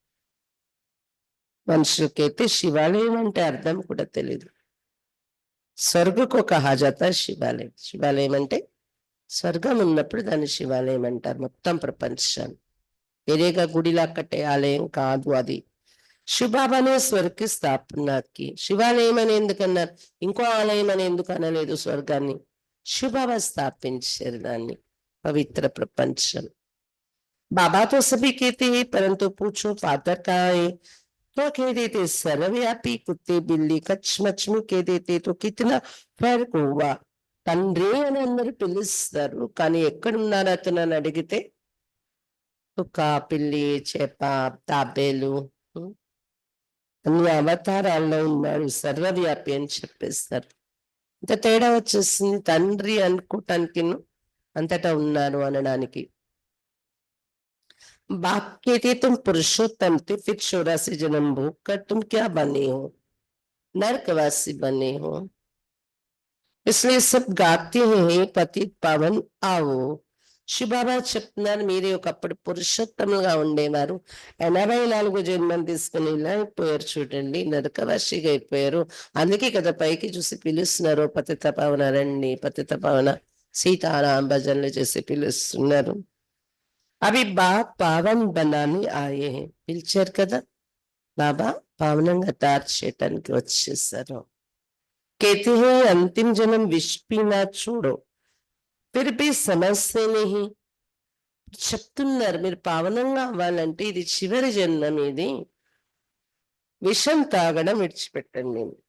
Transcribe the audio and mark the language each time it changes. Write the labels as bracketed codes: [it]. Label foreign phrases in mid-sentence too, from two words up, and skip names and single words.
[te] మనుషులకైతే శివాలయం అంటే అర్థం కూడా తెలియదు స్వర్గకు [hi] कहा जाता [te] శివాలయం శివాలయం అంటే స్వర్గం ఉన్నప్పుడు దాన్ని శివాలయం అంటారు మొత్తం ప్రపంచాన్ని వేరేగా గుడిలా కట్టే ఆలయం కాదు అది శివబాబానే స్వర్గ స్థాపనకి శివాలయం అని ఎందుకన్నారు ఇంకో ఆలయం అని ఎందుకు అనలేదు స్వర్గాన్ని శివబాబా స్థాపించారు దాన్ని పవిత్ర ప్రపంచం [hi] बाबा तो सभी कहते हैं परंतु पूछो फादर कहाँ है तो कह देते सर्वव्यापी कुत्ते बिल्ली कच्छ मछमी कह देते तो कितना फर्क हुआ [te] తండ్రి అని అందరూ పిలుస్తారు కానీ ఎక్కడున్నారు అతను అని అడిగితే కుక్క పిల్లి చేప తాబేలు అన్ని అవతారాల్లో ఉన్నాడు సర్వవ్యాపి అని చెప్పేస్తారు ఇంత తేడా వచ్చేసింది తండ్రి అనుకోవటానికి అంతటా ఉన్నారు అనడానికి [hi] बाप कहते तुम पुरुषोत्तम थे फिर 84 जन्म भोग कर तुम क्या बने हो नरकवासी बने हो इसलिए सब गाते हैं पतित पावन आओ [te] శివబాబా చెప్తున్నారు మీరే ఒకప్పుడు పురుషోత్తములుగా ఉండేవారు 84 జన్మం తీసుకుని ఇలా అయిపోయారు చూడండి నరకవాసిగా అయిపోయారు అందుకే కదా పైకి చూసి పిలుస్తున్నారు పతిత పావన రండి [hi] पतित पावन सीताराम [te] భజనలు చేసి పిలుస్తున్నారు అవి [hi] बाबा पावन बनाने आये [te] పిలిచారు కదా బాబా పావనంగా తయారు చేయటానికి వచ్చేసారు [hi] कहते हैं अंतिम जन्म विष पीना छोड़ो फिर भी समझते नहीं [te] చెప్తున్నారు మీరు పావనంగా అవ్వాలంటే ఇది చివరి జన్మం ఇది విషం తాగడం విడిచిపెట్టండి